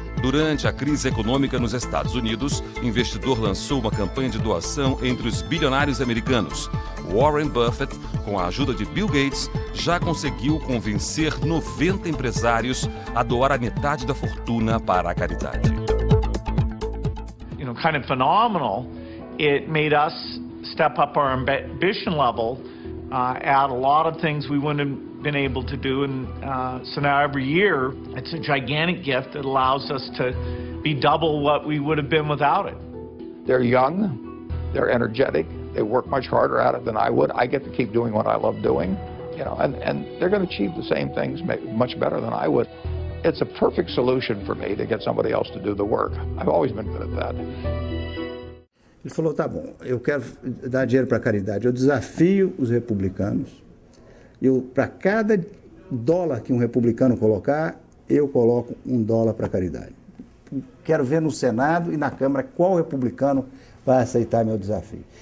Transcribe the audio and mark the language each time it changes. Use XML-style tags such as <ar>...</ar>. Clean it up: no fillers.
<pt>Durante a crise econômica nos Estados Unidos, o investidor lançou uma campanha de doação entre os bilionários americanos. Warren Buffett, com a ajuda de Bill Gates, já conseguiu convencer 90 empresários a doar a metade da fortuna para a caridade.</pt> <en>Kind of phenomenal. It made us step up our ambition level, add a lot of things we wouldn't have been able to do, and so now every year it's a gigantic gift that allows us to be double what we would have been without it. They're young, they're energetic, they work much harder at it than I would. I get to keep doing what I love doing, you know, and they're going to achieve the same things much better than I would. It's a perfect solution for me to get somebody else to do the work. I've always been good at that.</en> <pt>Ele falou, tá bom, eu quero dar dinheiro para a caridade. Eu desafio os republicanos. Para cada dólar que um republicano colocar, eu coloco $1 para a caridade. Quero ver no Senado e na Câmara qual republicano vai aceitar meu desafio.</pt>